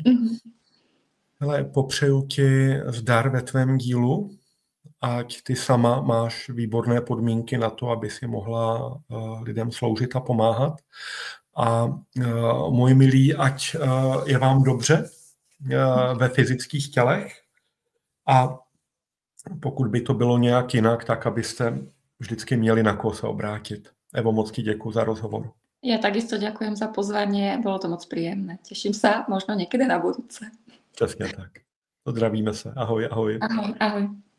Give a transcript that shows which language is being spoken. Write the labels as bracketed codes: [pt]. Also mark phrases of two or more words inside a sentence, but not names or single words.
[cs] Hele, popřeju ti zdar ve tvém dílu, ať ty sama máš výborné podmínky na to, aby si mohla lidem sloužit a pomáhat. A moji milí, ať je vám dobře ve fyzických tělech a pokud by to bylo nějak jinak, tak abyste vždycky měli na koho se obrátit. Evo, moc ti děkuji za rozhovor. [sk] Ja takisto ďakujem za pozvanie, bolo to moc príjemné. Teším sa možno niekedy na budúce. [cs] Přesně tak. Zdravíme se. Ahoj, ahoj. Ahoj, ahoj.